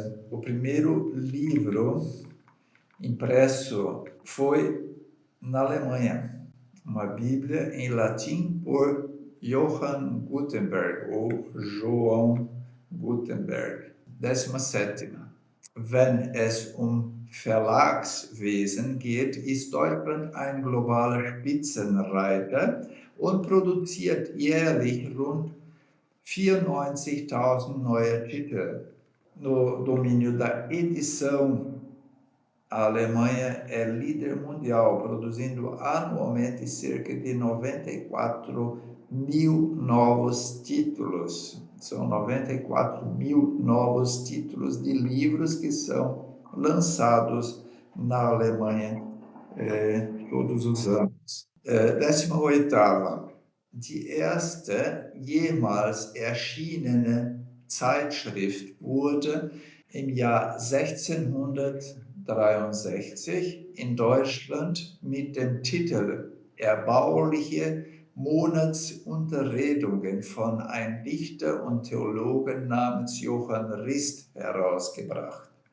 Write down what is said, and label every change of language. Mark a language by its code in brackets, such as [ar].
[pt] O primeiro livro impresso foi na Alemanha. Uma Bíblia em latim por Johann Gutenberg, ou João Gutenberg. 17. [de] Wenn es Verlagswesen geht, ist Deutschland ein globaler Spitzenreiter und produziert jährlich rund 94.000 neue Titel. [pt] No domínio da edição, a Alemanha é líder mundial, produzindo anualmente cerca de 94 mil novos títulos. São 94 mil novos títulos de livros que são lançados na Alemanha todos os anos. 18. [de] Die erste jemals erschienene Zeitschrift wurde im Jahr 1663 in Deutschland mit dem Titel erbauliche Monatsunterredungen von einem Dichter und Theologen namens Johann Rist herausgebracht.